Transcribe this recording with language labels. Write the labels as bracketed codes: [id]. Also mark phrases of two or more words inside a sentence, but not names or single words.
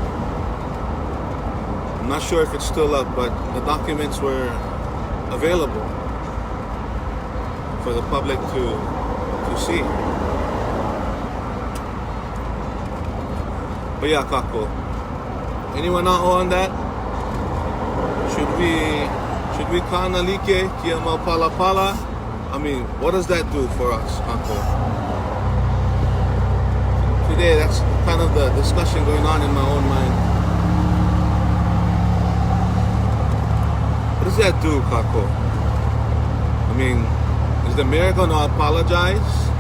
[en] I'm not sure if it's still up, but the documents were available for the public to see. But yeah, Kako. Anyone not on that? Should we [haw] kanalike kia mau pala pala? [en] What does that do for us, Kako? Today, that's kind of the discussion going on in my own mind. What does that do, Kako? Is the mayor going to apologize?